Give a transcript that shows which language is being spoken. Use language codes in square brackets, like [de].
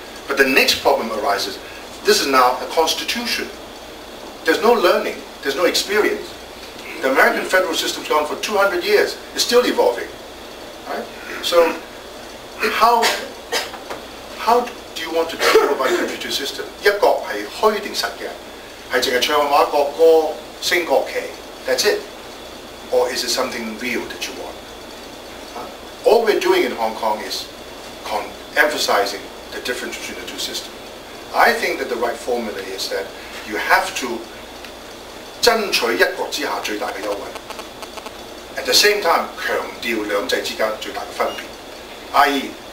[en] But the next problem arises. This is now a constitution. There's no learning. There's no experience. The American federal system's gone for 200 years. It's still evolving. Right? So how do you want to deal with one country, 2 system? [yue] 一國係虛定實嘅？係淨係唱下國歌、升國旗 [en] That's it? Or is it something real that you want? All we're doing in Hong Kong is emphasizing the difference between the two systems. I think that the right formula is that you have to [yue] 爭取一國之下最大嘅優惠 [en] ，at the same time [yue] 強調兩制之間最大嘅分別 [en] ，i.e.